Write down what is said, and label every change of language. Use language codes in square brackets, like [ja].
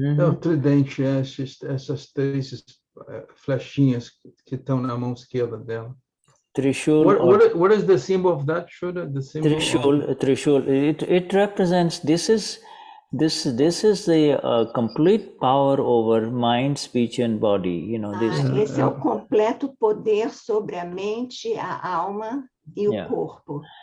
[pt] É o tridente, essas três flechinhas que estão na mão esquerda dela. [hi] Trishul. [en] What is the symbol of that? The symbol [hi] Trishul. [en] It represents this is the complete power over mind, speech, and body. [pt] Esse é o completo poder sobre a mente, a alma e o corpo.